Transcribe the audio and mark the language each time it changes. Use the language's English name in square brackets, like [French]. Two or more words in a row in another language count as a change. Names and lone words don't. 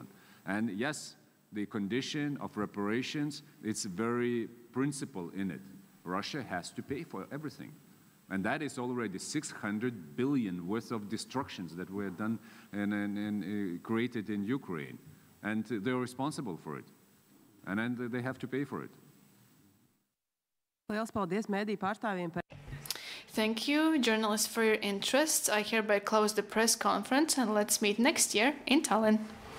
[English] And yes, the condition of reparations, it's very principle in it. Russia has to pay for everything. And that is already 600 billion worth of destructions that were done and created in Ukraine. And they're responsible for it. And then they have to pay for it. [Latvian] Liels paldies mēdīju pārstāvjiem par. [English] Thank you, journalists, for your interest. I hereby close the press conference, and let's meet next year in Tallinn.